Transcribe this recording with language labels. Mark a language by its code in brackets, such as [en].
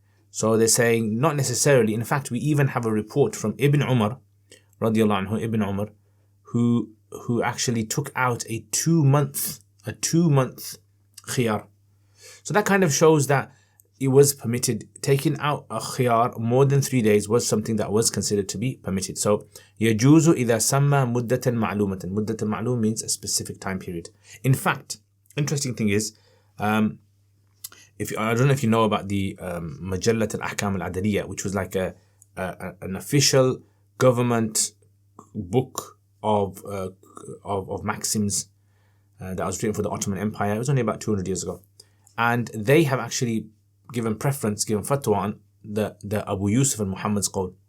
[en] So they're saying, not necessarily. In fact, we even have a report from Ibn Umar, radiallahu anhu, Ibn Umar, who actually took out a 2-month khiyar. So that kind of shows that it was permitted. Taking out a khiyar more than 3 days was something that was considered to be permitted. [ar] So يجوز إذا سمى مدة معلومة. مدة معلوم [en] means a specific time period. In fact, interesting thing is, I don't know if you know about the Majallat al-Ahkam al-Adaliyya, which was like an official government book of maxims that was written for the Ottoman Empire. It was only about 200 years ago, and they have actually given fatwa on the Abu Yusuf and Muhammad's qawl.